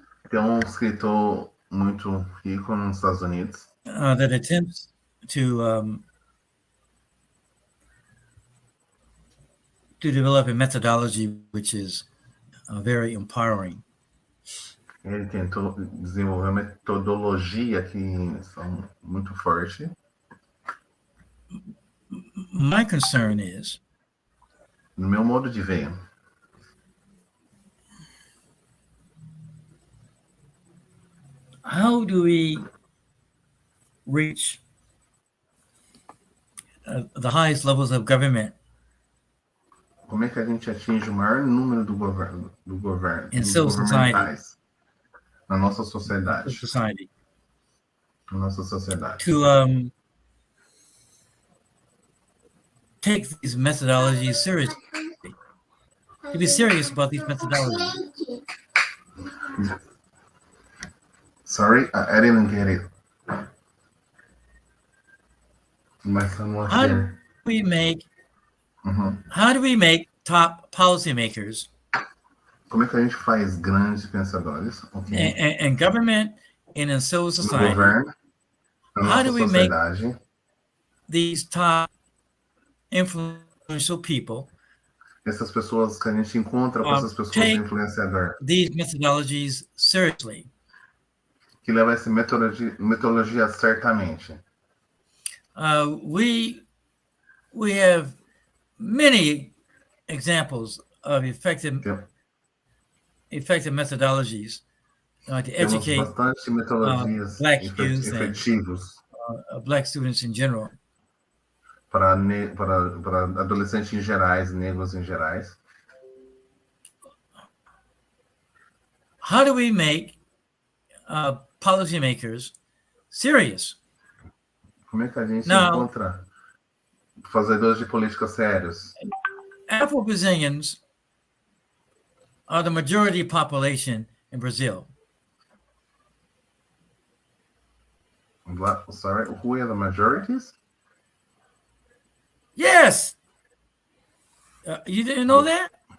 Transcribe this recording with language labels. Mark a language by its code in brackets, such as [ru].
[pt] Tem escritor muito rico nos Estados Unidos [en] that attempts to develop a methodology which is very empowering. [pt] Ele tentou desenvolver uma metodologia que são muito forte. [en] My concern is, [pt] no meu modo de ver, [en] how do we reach the highest levels of government? [pt] Como é que a gente atinge o maior número do governo, dos governamentais na nossa sociedade? Na nossa sociedade. [en] To take these methodologies seriously. To be serious about these methodologies. Sorry, I didn't get it. My son was here. How do we make top policymakers? [pt] Como é que a gente faz grandes pensadores? [en] Okay. And government and in civil society. [pt] No governo, na [en] how [pt] nossa [en] do we [pt] sociedade, [en] make these top influential people? [pt] Essas pessoas que a gente encontra com essas pessoas influenciadoras. [en] These methodologies seriously. [pt] Que leva essa metodologia certamente. [en] We have many examples of effective methodologies to educate Black youth and Black students in general. [pt] Para adolescentes em gerais, negros em gerais. [en] How do we make policymakers serious? [pt] Como é que a gente encontra fazedores de política sérios? [en] Afro-Brazilians are the majority population in Brazil. Sorry, who are the majorities? Yes. You didn't know that?